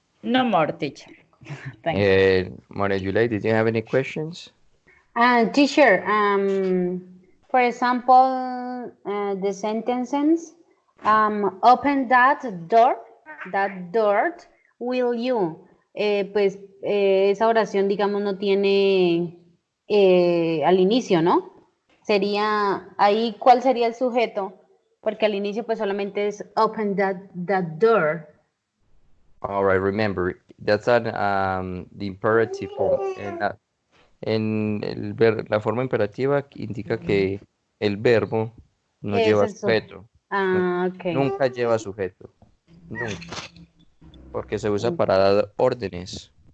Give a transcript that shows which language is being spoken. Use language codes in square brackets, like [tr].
[en] No more, teacher. Thanks. And Maria Yuleidi, did you have any questions? Teacher, for example, the sentences, open that door, will you? [es] Pues esa oración, digamos, no tiene al inicio, ¿no? Sería, ahí, ¿cuál sería el sujeto? Porque al inicio, pues solamente es open that door. [en] All right, remember, that's the imperative form. [es] La forma imperativa indica que el verbo no Es lleva eso. sujeto. Ah, ok. Nunca lleva sujeto. Nunca. Porque se usa para dar órdenes.